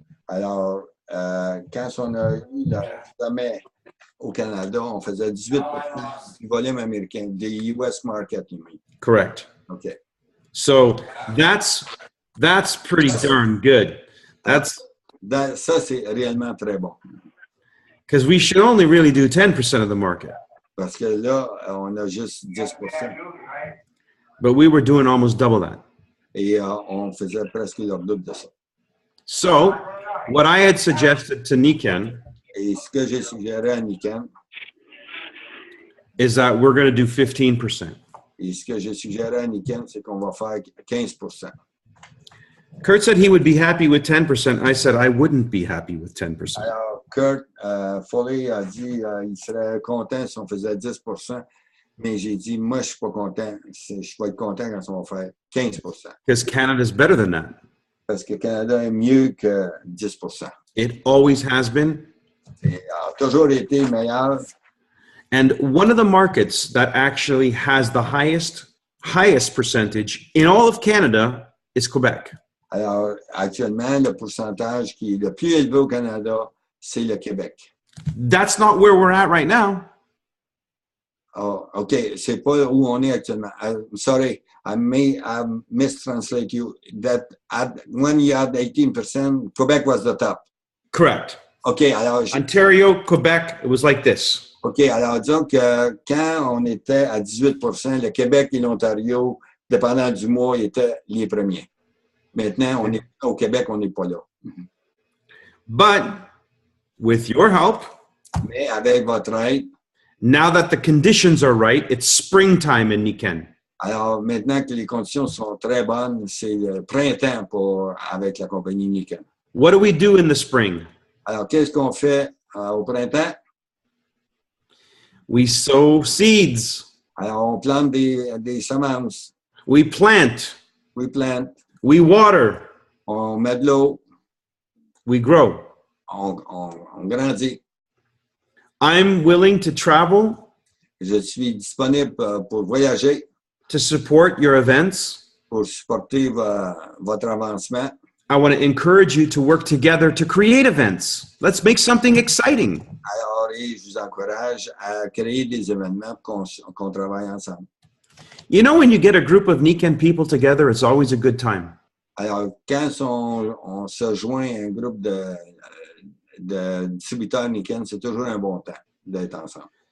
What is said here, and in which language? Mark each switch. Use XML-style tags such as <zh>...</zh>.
<fr>Alors, quand on a eu le sommet au Canada, on faisait 18% du volume américain, des</fr> <en>US market, you mean. Correct. OK. So that's pretty darn good.</en> <fr>Ça, c'est réellement très bon.</fr> <en>Because we should only really do 10% of the market.</en> <fr>Parce que là, on a juste 10%.</fr> <en>But we were doing almost double that.</en> <fr>Et on faisait presque le double de ça.</fr> <en>So, what I had suggested to Nikken</en> <fr>Et ce que j'ai suggéré à Nikken,</fr> <en>is that we're going to do 15%.</en> <fr>et ce que j'ai suggéré à Nikken, c'est qu'on va faire 15%.</fr> <en>Kurt said he would be happy with 10%. I said I wouldn't be happy with 10%.</en> <fr>Alors, Kurt Foley a dit il serait content si on faisait 10%, mais j'ai dit, moi, je suis pas content. Je vais être content quand on va faire 15%.</fr> <en>Because Canada's better than that.</en> <fr>Parce que le Canada est mieux que 10%.</fr> <en>It always has been.</en> <fr>Et a toujours été meilleur.</fr> <en>And one of the markets that actually has the highest percentage in all of Canada is Quebec.</en> <fr>Alors, actuellement, le pourcentage qui est le plus élevé au Canada, c'est le Québec.</fr> <en>That's not where we're at right now.</en> <fr>Oh, OK, c'est pas où on est actuellement.</fr> <en>I'm sorry, I may have mistranslate you. That when you had 18%, Quebec was the top. Correct.</en> <fr>OK, alors...</fr> <en>Ontario, Quebec, it was like this.</en> <fr>OK, alors disons que quand on était à 18%, le Québec et l'Ontario, dépendant du mois, étaient les premiers. Maintenant, on est au Québec, on n'est pas là.</fr> <en>But with your help,</en> <fr>mais avec votre aide,</fr> <en>now that the conditions are right, it's springtime in Nikken.</en> <fr>Alors maintenant que les conditions sont très bonnes, c'est le printemps avec la compagnie Nikken.</fr> <en>What do we do in the spring?</en> <fr>Alors qu'est-ce qu'on fait au printemps?</fr> <en>We sow seeds.</en> <fr>Alors on plante des semences.</fr> <en>We plant. We plant. We water.</en> <fr>On met de l'eau.</fr> <en>We grow.</en> <fr>On grandit.</fr> <en>I'm willing to travel.</en> <fr>Je suis disponible pour voyager.</fr> <en>To support your events.</en> <fr>Pour supporter votre avancement.</fr> <en>I want to encourage you to work together to create events. Let's make something exciting.</en> <fr>Alors, je vous encourage à créer des événements qu'on travaille ensemble.</fr> <en>You know, when you get a group of Nikken people together, it's always a good time.</en> <fr>Alors, quand on se joint à un groupe de distributeurs Nikken, c'est toujours un bon temps d'être ensemble.</fr>